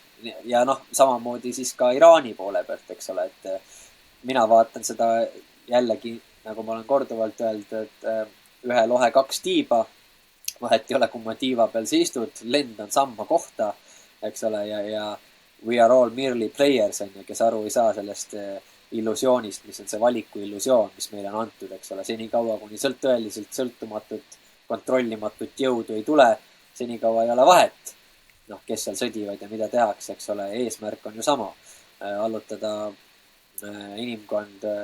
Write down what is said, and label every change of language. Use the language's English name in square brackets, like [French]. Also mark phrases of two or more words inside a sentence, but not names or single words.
[Estonian] Ja samamoodi siis ka Iraani poole pealt, eks ole, et mina vaatan seda jällegi, nagu ma olen korduvalt öeldud, et ühe lohe 2 tiiba, vahet ei ole, kui ma tiiva peal sa istud, lendan samma kohta, eks ole, ja [English] we are all merely players, [Estonian] kes aru ei saa sellest illusioonist, mis on see valiku illusioon, mis meile on antud, eks ole, senikaua, kuni tõeliselt sõltumatut, kontrollimatut jõudu ei tule, senikaua ei ole vahet, kes seal sõdivad ja mida tehakse, eks ole, eesmärk on ju sama, allutada inimkond